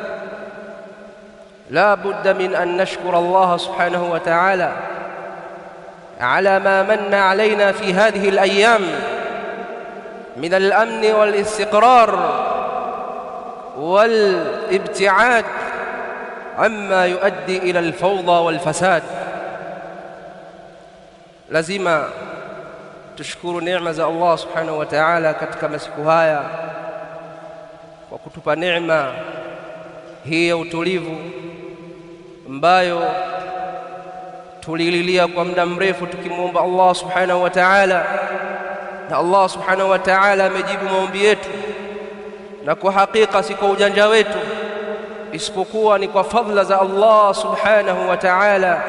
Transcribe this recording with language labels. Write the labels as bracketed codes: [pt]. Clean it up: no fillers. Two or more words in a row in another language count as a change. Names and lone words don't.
[ar] لا بد من أن نشكر الله سبحانه وتعالى على ما من علينا في هذه الأيام من الأمن والاستقرار والابتعاد عما يؤدي إلى الفوضى والفساد. لازم تشكر نعمة الله سبحانه وتعالى [sw] katika masiku haya kwa kutupa neema hii ya utulivu ambayo tulililia kwa muda mrefu tukimuomba [ar] الله سبحانه وتعالى, [sw] na [ar] الله سبحانه وتعالى [sw] amejibu maombi yetu, na kwa hakika si kwa ujanja wetu, isipokuwa ni kwa fadhila za [ar] الله سبحانه وتعالى.